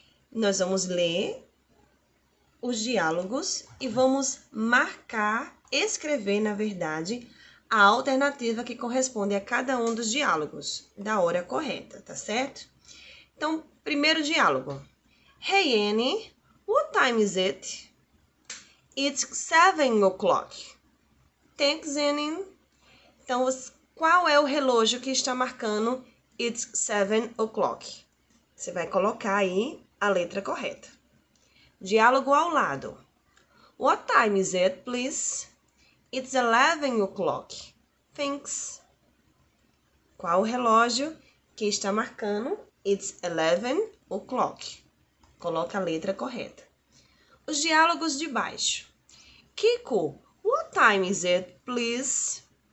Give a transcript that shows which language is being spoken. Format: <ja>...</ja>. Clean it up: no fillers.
<pt>Nós vamos ler os diálogos e vamos escrever, na verdade, a alternativa que corresponde a cada um dos diálogos, da hora correta, tá certo? Então, primeiro diálogo.</pt> <en>Hey, Annie, what time is it? It's 7 o'clock. Thanks, Annie.</en> <pt>Então, qual é o relógio que está marcando</pt> <en>it's 7 o'clock?</en> <pt>Você vai colocar aí a letra correta. Diálogo ao lado.</pt> <en>What time is it, please? It's 11 o'clock. Thanks.</en> <pt>Qual o relógio que está marcando</pt> <en>it's 11 o'clock?</en> <pt>Coloca a letra correta. Os diálogos de baixo.</pt> <en>Kiko, what time is it, please?</en>